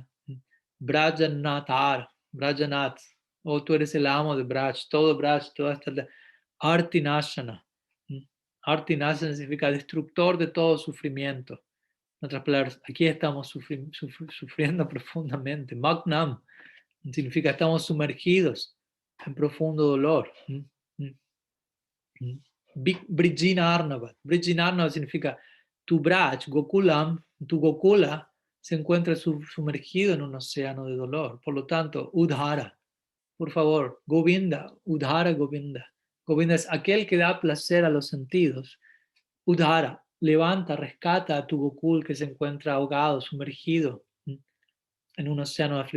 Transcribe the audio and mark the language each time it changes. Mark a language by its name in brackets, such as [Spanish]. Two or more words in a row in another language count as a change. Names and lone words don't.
[Spanish] Brajanathar, Brajanath, oh tú eres el amo de Braj, todo Braj, toda esta Artinashana. Artinashana significa destructor de todo sufrimiento. En otras palabras, aquí estamos sufriendo profundamente. Magnam significa estamos sumergidos en profundo dolor. [Sanskrit] Brijina Arnavat. Brijina Arnavat [Spanish] significa tu Braj, Gokulam, tu Gokula se encuentra sumergido en un océano de dolor. Por lo tanto, Udhara, por favor, Govinda, Udhara Govinda. Govinda es aquel que da placer a los sentidos. Udhara, levanta, rescata a tu Gokul que se encuentra ahogado, sumergido en un océano de aflicción.